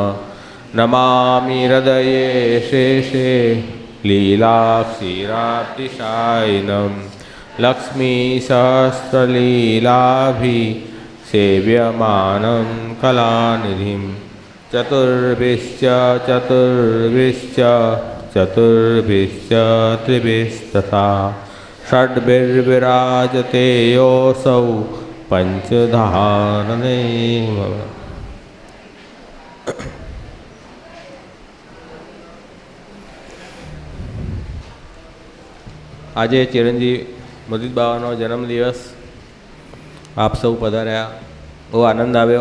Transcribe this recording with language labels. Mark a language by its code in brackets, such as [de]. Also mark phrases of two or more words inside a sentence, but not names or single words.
[sa] नमामि हृदये शेषे लीलाक्षीराब्धिशायिनं लक्ष्मीसहस्रलीलाभिसेव्यमानं कलानिधिं। चतुर्भिश्च त्रिभिस्तथा षड्भिर्विराजते योऽसौ पंचधारणे। [gu] આજે ચિરંજીવી મુદિત બાવાનો જન્મદિવસ, આપ સૌ પધાર્યા, બહુ આનંદ આવ્યો.